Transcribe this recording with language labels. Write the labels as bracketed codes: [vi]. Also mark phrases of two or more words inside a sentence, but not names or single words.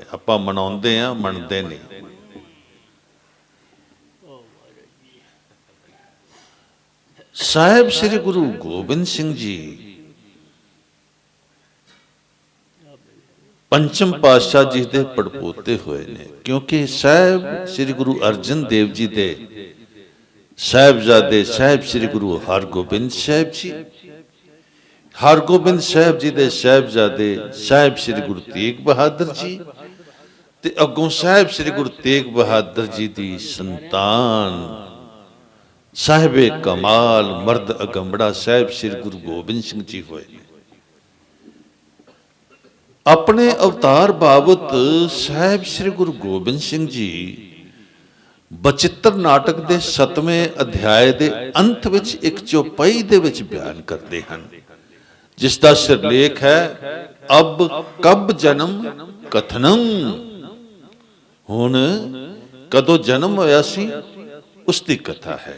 [pa] ਆਪਾਂ ਮਨਾਉਂਦੇ ਆ, ਮੰਨਦੇ ਨਹੀਂ। ਸਾਹਿਬ ਸ੍ਰੀ ਗੁਰੂ ਗੋਬਿੰਦ ਸਿੰਘ ਜੀ ਪੰਚਮ ਪਾਤਸ਼ਾਹ ਜੀ ਦੇ ਪੜਪੋਤੇ ਹੋਏ ਨੇ, ਕਿਉਂਕਿ ਸਾਹਿਬ ਸ੍ਰੀ ਗੁਰੂ ਅਰਜਨ ਦੇਵ ਜੀ ਦੇ ਸਾਹਿਬਜ਼ਾਦੇ ਸਾਹਿਬ ਸ੍ਰੀ ਗੁਰੂ ਹਰਗੋਬਿੰਦ ਸਾਹਿਬ ਜੀ, ਹਰਗੋਬਿੰਦ ਸਾਹਿਬ ਜੀ ਦੇ ਸਾਹਿਬਜ਼ਾਦੇ ਸਾਹਿਬ ਸ੍ਰੀ ਗੁਰੂ ਤੇਗ ਬਹਾਦਰ ਜੀ, ਤੇ ਅਗੋਂ ਸਾਹਿਬ ਸ੍ਰੀ ਗੁਰੂ ਤੇਗ ਬਹਾਦਰ ਜੀ ਦੀ ਸੰਤਾਨ ਸਾਹਿਬੇ ਕਮਾਲ ਮਰਦ ਅਗੰਮੜਾ ਸਾਹਿਬ ਸ੍ਰੀ ਗੁਰੂ ਗੋਬਿੰਦ ਸਿੰਘ ਜੀ ਹੋਏ। ਅਪਨੇ ਅਵਤਾਰ ਬਾਬਤ ਸਾਹਿਬ ਸ੍ਰੀ ਗੁਰੂ ਗੋਬਿੰਦ ਸਿੰਘ ਜੀ ਬਚਿੱਤਰ ਨਾਟਕ ਦੇ 7ਵੇਂ ਅਧਿਆਇ ਦੇ ਅੰਤ ਵਿਚ ਇਕ ਚੌਪਈ ਦੇ ਵਿਚ [hi] बयान करते हैं, जिसका सिरलेख है अब कब जन्म कथनम। [pa] ਹੁਣ ਕਦੋਂ ਜਨਮ ਹੋਇਆ ਸੀ ਉਸਕੀ ਕਥਾ ਹੈ।